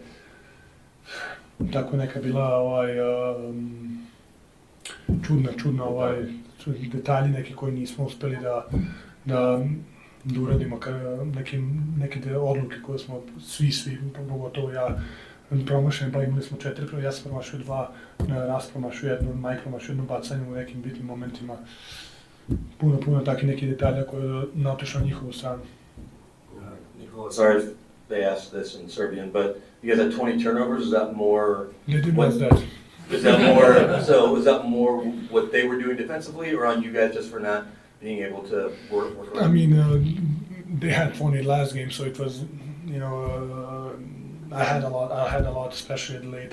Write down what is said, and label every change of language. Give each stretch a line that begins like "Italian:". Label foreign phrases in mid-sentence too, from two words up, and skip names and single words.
Serbian: Tako je neka bila čudna detalji neki koji nismo uspjeli da uradimo neke odluke koje smo svi, pogotovo ja, promašeni, pa imali smo 4, ja sam promašio 2, Ras promašio 1, Mike promašio 1 bacanje u nekim bitnim momentima. Puno takih nekih detalja koje je naotišao na njihovu stranu. Nikola,
English: sorry if they asked this in Serbian, but you guys had 20 turnovers. Is that more? They didn't ask that. Is that more? So is that more what they were doing defensively, or on you guys just for not being able to work around? I mean, they had 20 last game, so it was, I had a lot, especially at late.